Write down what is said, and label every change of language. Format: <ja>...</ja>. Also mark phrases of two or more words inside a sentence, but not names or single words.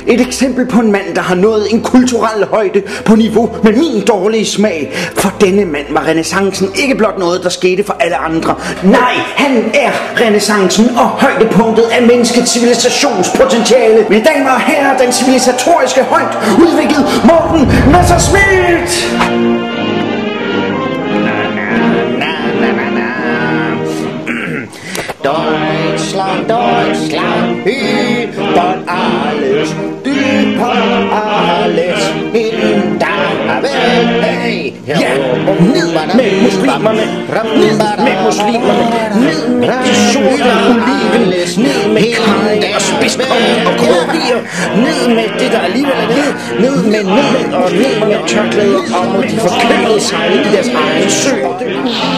<da>Et eksempel på en mand, der har nået en kulturel højde på niveau med min dårlige smag. For denne mand var renæssancen ikke blot noget, der skete for alle andre. Nej, han er renæssancen og højdepunktet af menneskets civilisationspotentiale. Mine damer og herrer, den civilisatoriske højt udviklet Morten Messerschmidt!</da> <de>Deutschland, Deutschland, über alles, über alles, in der Welt, hey!</de> <da>Ja, ned med muslimerne, ned med muslimerne, ned med de sorte oliven, ned med kranke og spidskongen og krydderier, ned med det der alligevel er ned med nød og ned med tørklæder og må de forkølede sig i deres egen sø.</da>